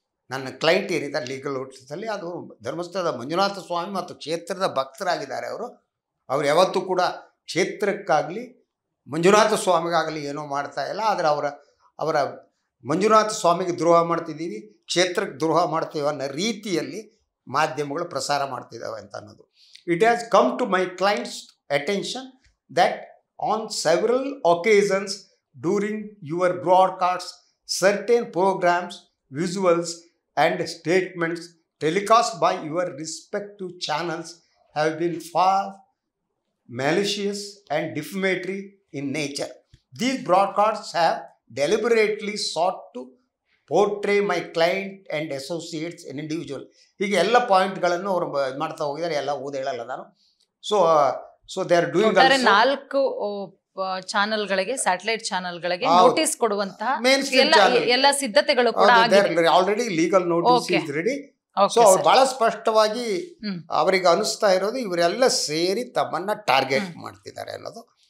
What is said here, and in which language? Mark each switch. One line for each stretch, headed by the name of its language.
Kannada: ನನ್ನ ಕ್ಲೈಂಟ್ ಏನಿದ್ದಾರೆ ಲೀಗಲ್ ನೋಟಿಸಲ್ಲಿ, ಅದು ಧರ್ಮಸ್ಥಳದ ಮಂಜುನಾಥ ಸ್ವಾಮಿ ಮತ್ತು ಕ್ಷೇತ್ರದ ಭಕ್ತರಾಗಿದ್ದಾರೆ. ಅವರು ಯಾವತ್ತೂ ಕೂಡ ಕ್ಷೇತ್ರಕ್ಕಾಗಲಿ ಮಂಜುನಾಥ ಸ್ವಾಮಿಗಾಗಲಿ ಏನೋ ಮಾಡ್ತಾ ಇಲ್ಲ. ಆದರೆ ಅವರ ಮಂಜುನಾಥ ಸ್ವಾಮಿಗೆ ದ್ರೋಹ ಮಾಡ್ತಿದ್ದೀವಿ, ಕ್ಷೇತ್ರಕ್ಕೆ ದ್ರೋಹ ಮಾಡ್ತೀವಿ ಅನ್ನೋ ರೀತಿಯಲ್ಲಿ ಮಾಧ್ಯಮಗಳು ಪ್ರಸಾರ ಮಾಡ್ತಿದ್ದಾವೆ ಅಂತ ಅನ್ನೋದು.
English: It has come to my clients attention that on several occasions during your broadcasts, certain programs, visuals and statements telecast by your respective channels have been far malicious and defamatory in nature. These broadcasts have deliberately sought to portray my client and associates an individual.
Kannada: ಹೀಗೆ ಎಲ್ಲ ಪಾಯಿಂಟ್ಗಳನ್ನು ಅವರು ಮಾಡ್ತಾ ಹೋಗಿದ್ದಾರೆ, ಎಲ್ಲ ಓದಿ ಹೇಳಲ್ಲ ನಾನು.
English: so they are doing
Kannada: 4 ಚಾನೆಲ್ಗಳಿಗೆ, satellite ಚಾನೆಲ್ಗಳಿಗೆ notice ಕೊಡುವಂತಹ ಎಲ್ಲ ಸಿದ್ಧತೆಗಳು ಕೂಡ
English: Already legal notice is ready.
Kannada: So ಅವ್ರು ಬಹಳ ಸ್ಪಷ್ಟವಾಗಿ ಅವರಿಗೆ ಅನಿಸ್ತಾ ಇರೋದು ಇವರೆಲ್ಲ ಸೇರಿ ತಮ್ಮನ್ನ ಟಾರ್ಗೆಟ್ ಮಾಡ್ತಿದ್ದಾರೆ ಅನ್ನೋದು.